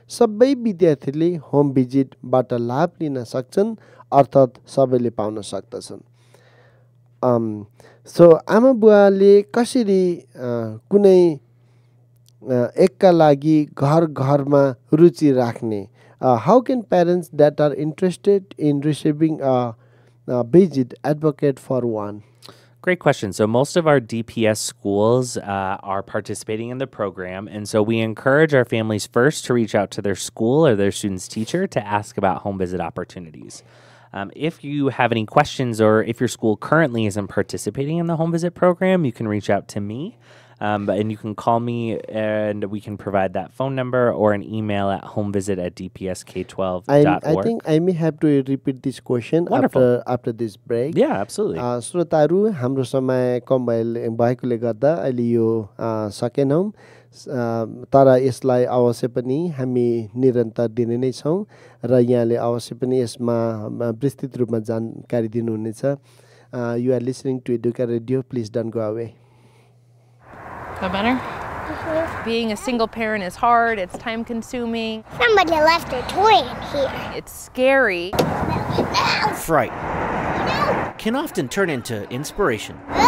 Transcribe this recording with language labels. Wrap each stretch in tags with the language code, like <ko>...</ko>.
<ne>सबै विद्यार्थीले होम भिजिटबाट लाभ लिन सक्छन् अर्थात् सबैले पाउन सक्दछन्। सो आमा बुवाले कसरी कुनै एकका लागि घरमा रुचि राख्ने?</ne> <en>How can parents that are interested in receiving a visit advocate for one? Great question. So most of our DPS schools are participating in the program, and so we encourage our families first to reach out to their school or their student's teacher to ask about home visit opportunities. If you have any questions or if your school currently isn't participating in the home visit program, you can reach out to me. And you can call me and we can provide that phone number or an email at homevisit@dpsk12.org. I think I may have to repeat this question after this break. Yeah, absolutely.</en> <ne>श्रोताहरू हाम्रो समय कम भएकोले गर्दा अहिले यो सकेनौँ तर यसलाई अवश्य पनि हामी निरन्तर दिने नै छौँ र यहाँले अवश्य पनि यसमा विस्तृत रूपमा जानकारी दिनुहुनेछ।</ne> <en>You are listening to EDUCA Radio. Please don't go away. That better? Being a single parent is hard, it's time consuming. Somebody left their toy in here. It's scary. Fright can often turn into inspiration.</en>